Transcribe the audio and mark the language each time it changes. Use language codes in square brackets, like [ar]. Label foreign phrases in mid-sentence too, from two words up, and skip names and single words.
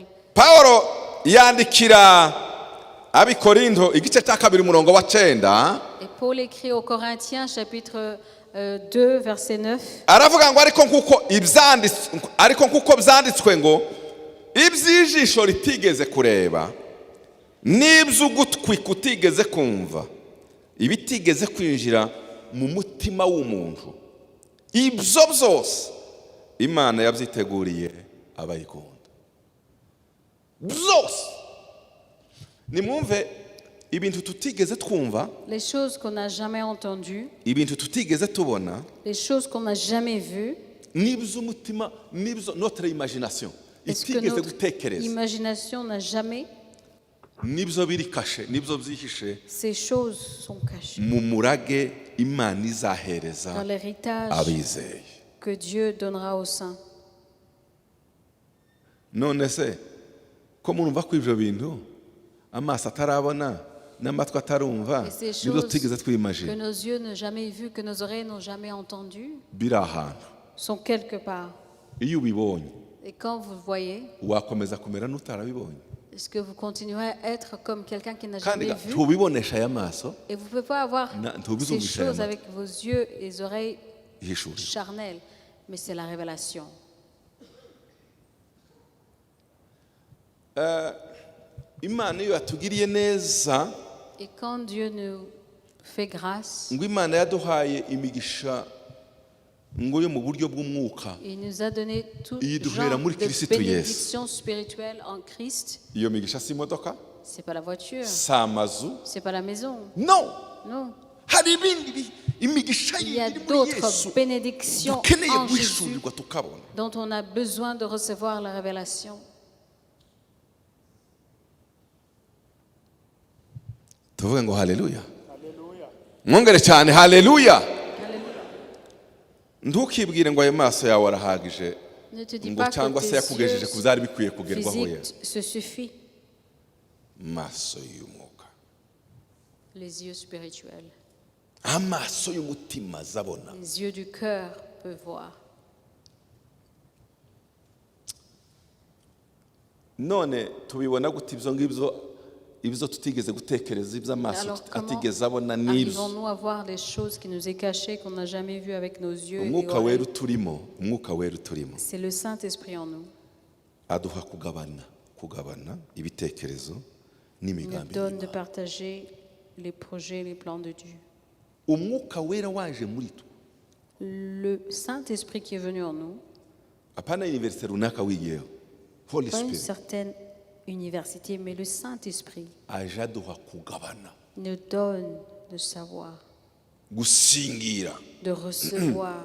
[rw] pawulo yandikira abikorinto igice cya kabiri umurongo wa 9 [fr] Et Paul écrit aux Corinthiens chapitre 2 verset 9. [rw] aravuga ngo ariko nkuko byanditswe ngo iby'ijisho ritigeze kureba n'iby'ugutwi kutigeze kumva ibitigeze kwinjira mu mutima w'umuntu ibyo byose imana yabyiteguriye abayikunda byose nimwumve ibintu tutigeze twumva [fr] Les choses qu'on n'a jamais entendues, [rw] ibintu tutigeze tubona [fr] les choses qu'on n'a jamais vues, [rw] n'iby'umutima n'ibyo [fr] notre imagination est-ce que [rw] itigeze [fr] notre [rw] gutekereza [fr] imagination n'a jamais, [rw] n'ibyo biri kashe n'ibyo byihishe [fr] ces choses sont cachées [rw] mu murage imana izahereza [fr] dans l'héritage [rw] abizeye [fr] que Dieu donnera aux saints. [rw] none se ko murumva ko ibyo bintu amaso atarabona n'amatwi atarumva [fr] Et ces [rw] nibyo [fr] choses [rw] tutigeze [fr] que [rw] twimagine [fr] nos yeux n'ont jamais vues, que nos oreilles n'ont jamais entendues, [rw] biri ahantu [fr] sont quelque part. [rw] iyo ubibonye [fr] Et quand vous le voyez, [rw] wakomeza kumera n'utarabibonye [fr] est-ce que vous continuerez à être comme quelqu'un qui n'a [rw] kandi [fr] jamais vu? [rw] tubibonesha aya maso [fr] Et vous ne pouvez pas avoir ces [rw] ntubizumvisha aya [fr] choses [rw] matwi [fr] avec vos yeux et les oreilles [rw] ihishuriro [fr] charnelles, mais c'est la révélation. [rw] imana iyo yatugiriye neza [fr] Et quand Dieu nous fait grâce, [rw] ngo imana yaduhaye imigisha ngo yo mu buryo bw'umwuka [fr] il nous a donné tout [rw] Iyi duhera [fr] genre [rw] muri [fr] de [rw] Kristo Yesu. [fr] bénédictions spirituelles en Christ. [rw] iyo migisha si imodoka [fr] C'est pas la voiture, [rw] si amazu [fr] c'est pas la maison, [rw] no [fr] non. [rw] hari ibindi imigisha [fr] Il y a [rw] yindi iri muri Yesu [fr] d'autres bénédictions [rw] dukeneye [fr] en Jésus [rw] guhishurirwa tukabona [fr] dont on a besoin de recevoir la révélation. [rw] tuvuge ngo haleluya mwongere cyane haleluya ntukibwire ngo ayo maso yawe arahagije [fr] Ne te dis [rw] ngo [fr] pas [rw] cyangwa [fr] que [rw] se [fr] tes [rw] yakugejeje ku byari bikwiye [fr] yeux [rw] kugerwaho ye [fr] physiques se suffit, [rw] maso y'umwuka [fr] les yeux spirituels, [rw] amaso y'umutima azabona [fr] les yeux du cœur peuvent voir. [rw] none tubibona gute ibyo ngibyo ibyo tutigeze gutekereza iby'amaso [fr] Alors comment [rw] atigeze abona n'ibyo [fr] arrivons-nous à voir les choses qui nous est cachées, qu'on n'a jamais vues avec nos yeux et [rw] umwuka wera [fr] oreilles? [rw] uturimo umwuka wera uturimo [fr] C'est le Saint-Esprit en nous. [rw] aduha kugabana ibitekerezo [fr] Il nous [rw] n'imigambi [fr] donne de [rw] y'Imana. [fr] partager les projets, les plans de Dieu. [rw] umwuka wera waje muri twe [fr] Le Saint-Esprit qui est venu en nous, [rw] apana universite runaka wigiyeho holy [fr] pas une spirit certaine université, mais le Saint-Esprit [rw] aje aduha kugabana [fr] nous donne de savoir, [rw] gusingira [fr] de recevoir